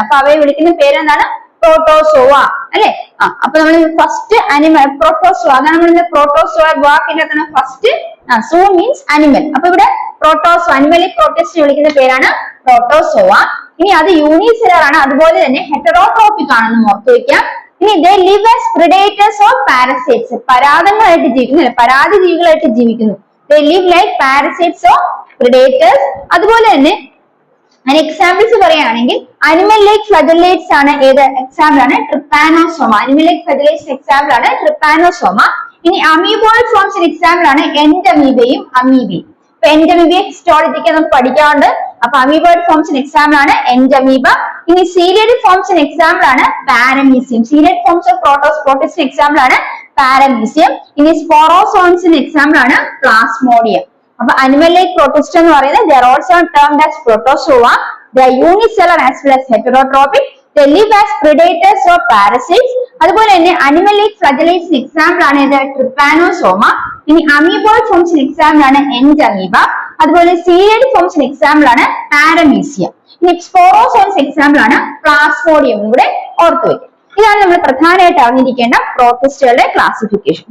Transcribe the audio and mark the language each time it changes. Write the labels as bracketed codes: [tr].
[ml] അപ്പൊ അവയെ വിളിക്കുന്ന പേര് എന്താണ്? പ്രോട്ടോസോവ അല്ലെ. അപ്പൊ നമ്മൾ ഫസ്റ്റ് അനിമൽ പ്രോട്ടോസോവ, അതാണ് നമ്മൾ പ്രോട്ടോസോവ വാക്കിന്റെ ഫസ്റ്റ് സോ മീൻസ് അനിമൽ. അപ്പൊ ഇവിടെ പ്രോട്ടോസോ അനിമൽ ലൈക്ക് പ്രോട്ടിസ്റ്റ് വിളിക്കുന്ന പേരാണ് പ്രോട്ടോസോവ. ഇനി അത് യൂണിസെല്ലുലാർ ആണ്, അതുപോലെ തന്നെ ഹെറ്ററോട്രോപിക് ആണെന്ന് ഓർത്തു വെക്കാം. ഇനി [en] they live as predators or parasites. [ml] പരാദങ്ങളായിട്ട് ജീവിക്കുന്നു, പരാതി ജീവികളായിട്ട് ജീവിക്കുന്നു. [en] They live like parasites or predators. [ml] അതുപോലെ തന്നെ അതിന് എക്സാമ്പിൾസ് പറയുകയാണെങ്കിൽ അനിമൽ ലൈക്ക് ഫ്ലജലേറ്റ്സ് ആണ്. ഏത് എക്സാമ്പിൾ ആണ്? ട്രിപ്പാനോസോമ. അനിമൽ ലൈക്ക് ഫ്ലജലേറ്റ്സ് എക്സാമ്പിൾ ആണ് ട്രിപ്പാനോസോമ. ഇനി അമീബോയിഡ് ഫോംസിന് എക്സാമ്പിൾ ആണ് എൻഡമീബയും അമീബയും. ഇപ്പൊ എൻഡമീബയെ ഹിസ്റ്റോളജിക്ക് നമുക്ക് പഠിക്കാറുണ്ട്. അപ്പൊ അമീബോയിഡ് ഫോംസിന് എക്സാമ്പിൾ ആണ് എൻഡമീബ. ഇനി സീരിയഡ് ഫോംസിന് എക്സാമ്പിൾ ആണ് പാരമീസിയം. സീരിയഡ് ഫോംസ് ഓഫ് പ്രോട്ടിസ്റ്റിന് എക്സാമ്പിൾ ആണ് പാരമീസിയം. ഇനി സ്പോറോസോൺസിന് എക്സാമ്പിൾ ആണ് പ്ലാസ്മോഡിയം. അപ്പൊ അനിമൽ ലൈക്ക് പ്രോട്ടിസ്റ്റ് എന്ന് പറയുന്നത് [en] they are also termed as protozoa. They are unicellular as well as heterotrophic. They live as predators or parasites. [ml] അതുപോലെ തന്നെ അനിമൽ ലൈക്ക് ഫ്ലജലേറ്റ്സിന് എക്സാമ്പിൾ ആണ് ഇത് ട്രിപ്പാനോസോമ. ഇനി അമീബോയിഡ് ഫോംസിന് എക്സാമ്പിൾ ആണ് എൻഡമീബ. അതുപോലെ സീരിയഡ് ഫോംസിന് എക്സാമ്പിൾ ആണ് പാരമീസിയം. ഇനി സ്പോറോസോൺസ് എക്സാമ്പിൾ ആണ് പ്ലാസ്മോഡിയം കൂടെ ഓർത്തു വയ്ക്കും. ഇതാണ് നമ്മൾ പ്രധാനമായിട്ട് അറിഞ്ഞിരിക്കേണ്ട പ്രോട്ടിസ്റ്റുകളുടെ ക്ലാസിഫിക്കേഷൻ.